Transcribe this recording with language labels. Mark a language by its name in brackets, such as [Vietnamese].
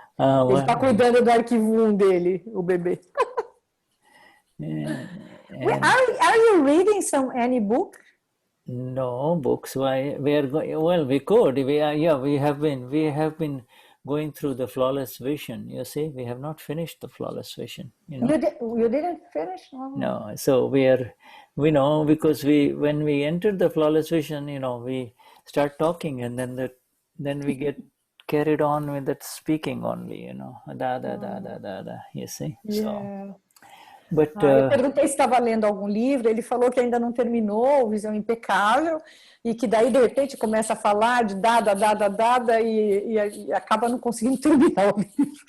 [Portuguese] Ele está cuidando do arquivo 1 dele, o bebê. [English] Are you reading any book? No books. Why we are going? Well, we could. We are. Yeah, we have been going through the flawless vision. You see, we have not finished the flawless vision. You know. You didn't finish? Oh. No. So we know because when we enter the flawless vision, you know, we start talking, and then we get carried on with that speaking only. You know, da. You see. Yeah. So. But, [Portuguese] eu perguntei se estava lendo algum livro, ele falou que ainda não terminou, Visão Impecável, e que daí de repente começa a falar de dada, e acaba não conseguindo terminar o livro.